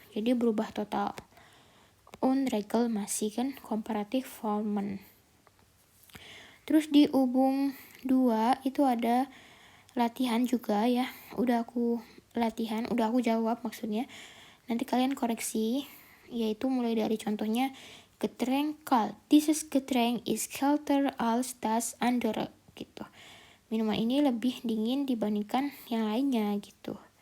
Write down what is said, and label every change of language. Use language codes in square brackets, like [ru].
[id] Jadi berubah total. Unregelmäßig kan komparatif formen. Terus di Übung 2 itu ada latihan juga ya. Udah aku jawab maksudnya. Nanti kalian koreksi, yaitu mulai dari contohnya [de] Getränk kalt. Dieses Getränk ist kälter als das andere gitu. [id] Minuman ini lebih dingin dibandingkan yang lainnya gitu.